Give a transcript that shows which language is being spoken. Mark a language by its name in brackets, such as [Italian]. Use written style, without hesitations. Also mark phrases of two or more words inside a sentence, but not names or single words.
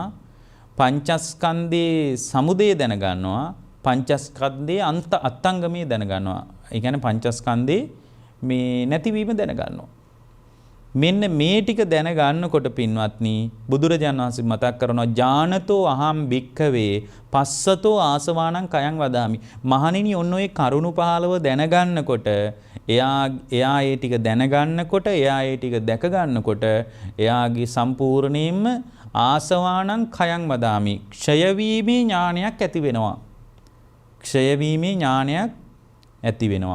[Sinhala] පංචස්කන්ධයේ සමුදය දැනගන්නවා. පංචස්කන්ධයේ අත්ංගමයේ දැනගන්නවා. ඒ කියන්නේ පංචස්කන්ධේ මේ නැතිවීම දැනගන්නවා. මෙන්න මේ ටික දැනගන්නකොට පින්වත්නි බුදුරජාණන් වහන්සේ මතක් කරනවා [Pali] ඥානතෝ අහම් භික්ඛවේ පස්සතෝ ආසවාණං කයං වදාමි. [Sinhala] මහණෙනි ඔන්න ඔය කරුණු 15 දැනගන්නකොට එයා ඒ ටික දැනගන්නකොට එයා ඒ ටික දැක ගන්නකොට එයාගේ සම්පූර්ණයෙන්ම [Pali] ආසවාණං කයං වදාමි. [Sinhala] ක්ෂය වීමේ ඥානයක් ඇති වෙනවා. ක්ෂය වීමේ ඥානයක් ඇති වෙනවා.